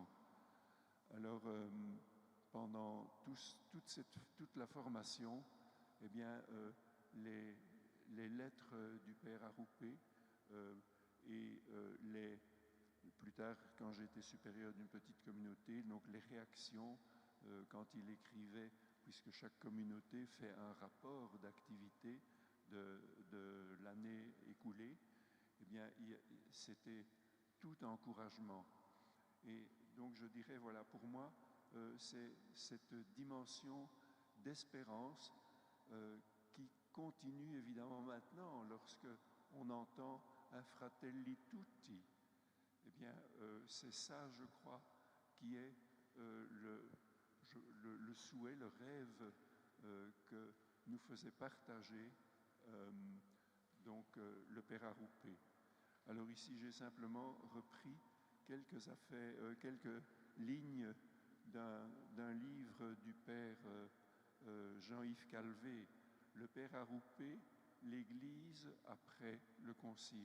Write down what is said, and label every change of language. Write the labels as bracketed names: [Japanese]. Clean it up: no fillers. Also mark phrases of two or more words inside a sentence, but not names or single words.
[French] Alors, pendant toute la formation, eh bien, les lettres du Père Arrupe et plus tard, quand j'étais supérieur d'une petite communauté, donc les réactions quand il écrivait, puisque chaque communauté fait un rapport d'activité de l'année écoulée, eh bien, c'était tout encouragement. Et donc, je dirais, voilà, pour moi, c'est cette dimension d'espérance qui continue évidemment maintenant, lorsque on entend un fratelli tutti. Eh bien, c'est ça, je crois, qui est le souhait, le rêve que nous faisait partager le Père Arrupe. Alors ici, j'ai simplement repris quelques lignes d'un livre du Père Jean-Yves Calvé, le Père a roupé l'Église après le Concile.